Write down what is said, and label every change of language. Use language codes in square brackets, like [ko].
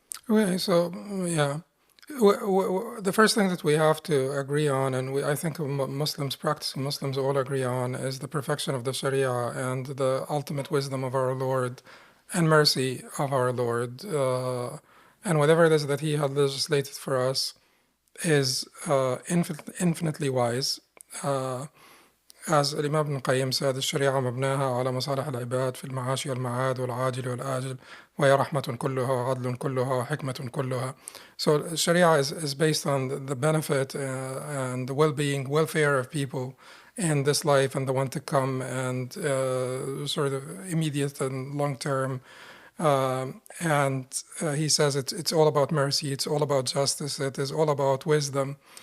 [en] Okay, so yeah, the first thing that we have to agree on, and I think Muslims, practicing Muslims all agree on, is the perfection of the Sharia and the ultimate wisdom of our Lord and mercy of our Lord. And whatever it is that He had legislated for us is infinitely wise. As Imam Ibn Qayyim said, [ar] الشريعة مبناها على مصالح العباد في المعاش والمعاد والعاجل والآجل وهي رحمة كلها وعدل كلها وحكمة كلها. [en] So Sharia is based on the benefit and the well-being, welfare of people in this life and the one to come, and sort of immediate and long-term. And he says it's all about mercy, it's all about justice, it is all about wisdom.